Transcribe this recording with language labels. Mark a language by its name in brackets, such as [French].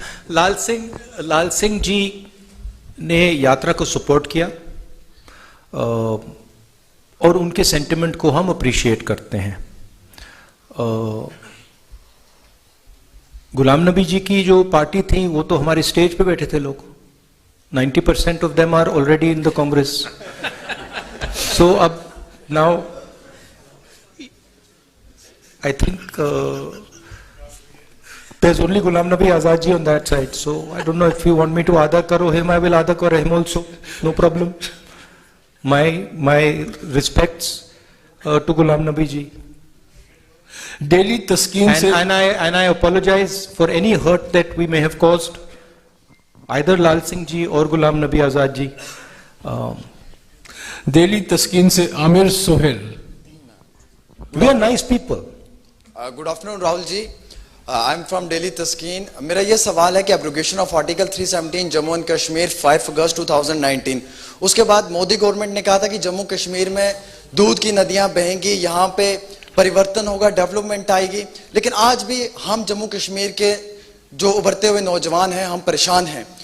[Hindi] लाल सिंह जी ने यात्रा को सपोर्ट किया और उनके सेंटिमेंट को हम अप्रिशिएट करते हैं। गुलाम नबी जी की जो पार्टी थी वो तो हमारे स्टेज पे बैठे थे लोग, [English] 90% of them are already in the Congress. So now I think there's only Ghulam Nabi Azad ji on that side. So I don't know if you want me to [Hindi] Ada Karo [English] him, I will Ada Karo him also. No problem. My respects to Ghulam Nabi ji. [Hindi] Delhi Taskeen se [English] and I apologize for any hurt that we may have caused either Lal Singh ji or Ghulam Nabi Azad ji. [Hindi] Delhi तस्कीन से Aamir Sohail. [English] We are nice people. Good afternoon Rahul ji, I am from Delhi Taskeen. [Hindi] मेरा ये सवाल है कि abrogation of article 317 Jammu and Kashmir 5 अगस्त 2019, उसके बाद Modi government ने कहा था कि जम्मू कश्मीर में दूध की नदियां बहेंगी, यहाँ पे परिवर्तन होगा, डेवलपमेंट आएगी, लेकिन आज भी हम जम्मू कश्मीर के जो उभरते हुए नौजवान हैं हम परेशान हैं।